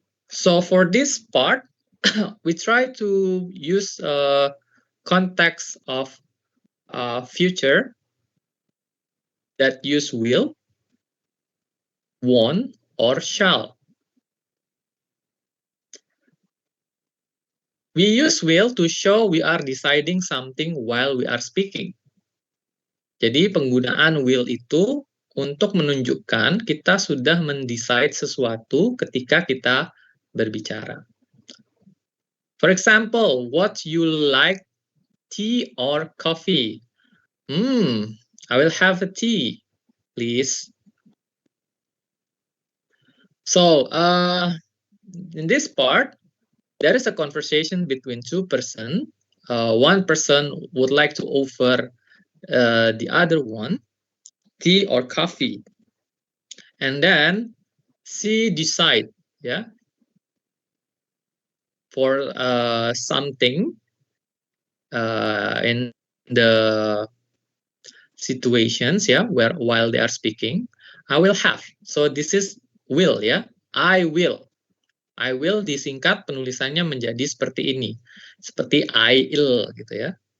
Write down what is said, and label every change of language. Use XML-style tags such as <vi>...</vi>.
<en>So for this part, we try to use context of future that use will, want, or shall. We use will to show we are deciding something while we are speaking.</en> <id>Jadi penggunaan will itu untuk menunjukkan kita sudah mendecide sesuatu ketika kita berbicara.</id> <en>For example, what you like, tea or coffee? I will have a tea, please. So, in this part, there is a conversation between two persons. One person would like to offer the other one tea or coffee, and then she decide, for something in the situations, where while they are speaking, I will have. So this is will, I will.</en> <id>I will disingkat penulisannya menjadi seperti ini, seperti I'll gitu ya.</id>